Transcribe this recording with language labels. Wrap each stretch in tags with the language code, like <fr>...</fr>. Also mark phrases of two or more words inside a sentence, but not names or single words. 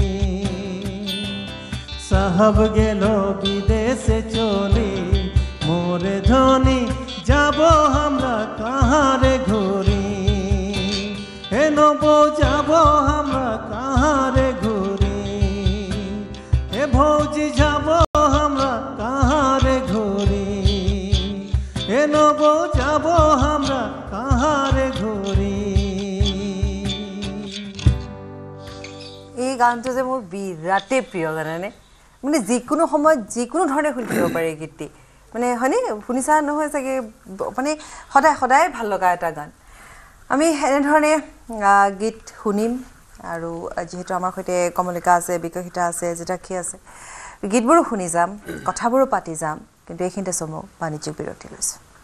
<rkt>साहब गेलो विदेशे चली मोरे धनी जाबो हमरा कहाँ रे घूरी हे नबो जाबो हमरा कहाँ रे घूरी हे भौजी जाबो हमरा कहाँ रे घूरी हे नबो जाबो हमरा कहाँ रे घूरी</rkt> <as>এই গানটো যে মোৰ বিৰাটেই প্ৰিয় জানেনে মানে যিকোনো সময়ত যিকোনো ধৰণে শুনি থাকিব পাৰে এই গীতটি মানে হয়নে শুনিছা নহয় চাগে মানে সদায় সদায় ভাল লগা এটা গান আমি এনেধৰণে গীত শুনিম আৰু যেহেতু আমাৰ সৈতে কমলিকা আছে বিকশিতা আছে জিতাক্ষী আছে গীতবোৰো শুনি যাম কথাবোৰো পাতি যাম কিন্তু এইখিনিতে সময় বাণিজ্যিক বিৰতি লৈছোঁ</as>